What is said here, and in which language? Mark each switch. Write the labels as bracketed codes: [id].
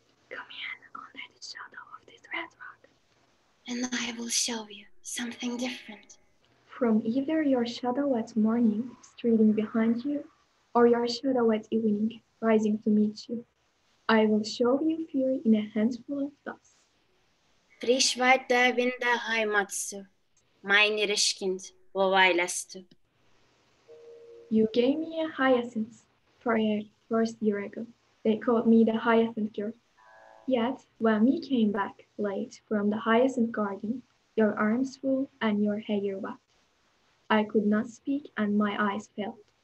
[en] Come in under the shadow of this red rock. And I will show you something different. From either your shadow at morning, streaming behind you, or your shadow at evening, rising to meet you, I will show you fear in a handful of dust. [de] Frisch weit der Wind der Heimat zu, mein Irischkind, wo weilest du? [en] You gave me a hyacinth for a first year ago. They called me the hyacinth girl. Yet, when we came back late from the hyacinth garden, your arms full and your hair wet, I could not speak and my eyes failed.